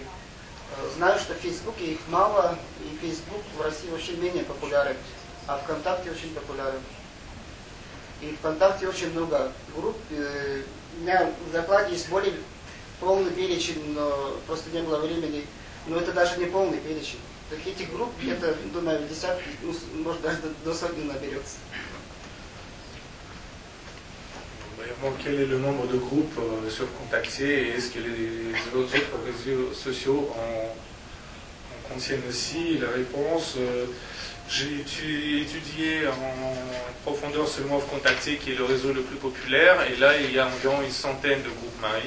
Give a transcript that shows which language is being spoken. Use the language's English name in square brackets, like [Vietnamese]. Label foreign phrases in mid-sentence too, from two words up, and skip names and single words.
[Russian] Знаю, что в Фейсбуке их мало, и Фейсбук в России вообще менее популярен, а ВКонтакте очень популярен. И ВКонтакте очень много групп. У меня в докладе есть более полный перечень, но просто не было времени. Но это даже не полный перечень. Так этих групп где-то, думаю, десятки, может даже до сотни наберется. [French] Quel est le nombre de groupes sur Contacté et est-ce que les autres réseaux sociaux en contiennent aussi? La réponse, j'ai étudié en profondeur seulement Contacté qui est le réseau le plus populaire et là il y a environ une centaine de groupes Marie.